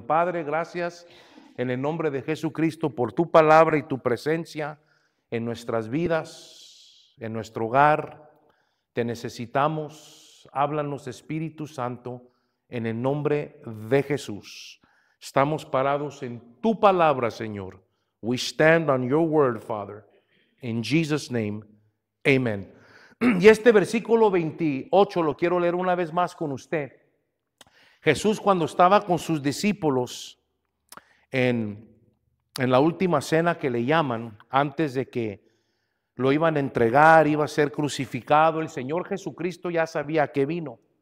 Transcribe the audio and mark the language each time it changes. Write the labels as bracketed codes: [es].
[es] Padre, gracias en el nombre de Jesucristo por tu palabra y tu presencia en nuestras vidas, en nuestro hogar. Te necesitamos. Háblanos, Espíritu Santo, en el nombre de Jesús. Estamos parados en tu palabra, Señor. [en] We stand on your word, Father. In Jesus' name, amen. [es] Y este versículo 28 lo quiero leer una vez más con usted. Jesús, cuando estaba con sus discípulos en la última cena que le llaman, antes de que lo iban a entregar, iba a ser crucificado, el Señor Jesucristo ya sabía que vino.